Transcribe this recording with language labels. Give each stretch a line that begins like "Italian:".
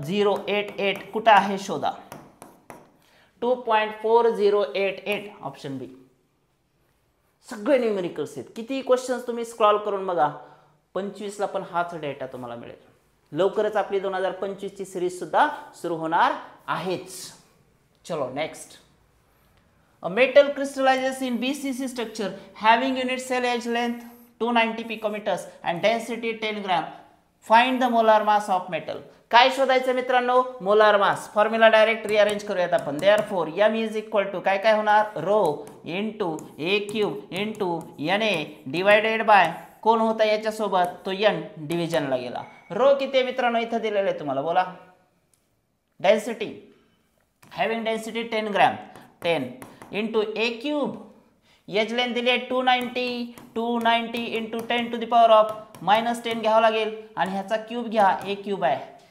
Marathi: 2.4088 कुठं आहे शोधा. 2.4088 ऑप्शन बी. सगळे न्यूमेरिकल्स आहेत. किती क्वेश्चन्स तुम्ही स्क्रॉल करून बघा. 25 ला पण हाच डेटा तुम्हाला मिळेल. लवकरच आपली 2025 ची सिरीज सुद्धा सुरू होणार आहेच.
English: चलो next, a metal crystallizes in BCC structure having unit cell edge length 290 picometers and density 10 gram. Find the molar mass of metal.
Marathi: काय शोधायचं मित्रांनो molar mass. Formula direct rearrange करूयात आपण. Therefore m is equal to काय काय होणार rho into A cube into N A divided by कोण होता याच्यासोबत तो n डिव्हिजनला गेला. रो किती आहे मित्रांनो इथं दिलेलं आहे तुम्हाला बोला. Density having density 10 gram 10 into ए क्यूब एज लेंथ दिली आहे 290 into 10 to the power of minus 10 घ्यावं लागेल आणि ह्याचा क्यूब घ्या. ए क्यूब आहे.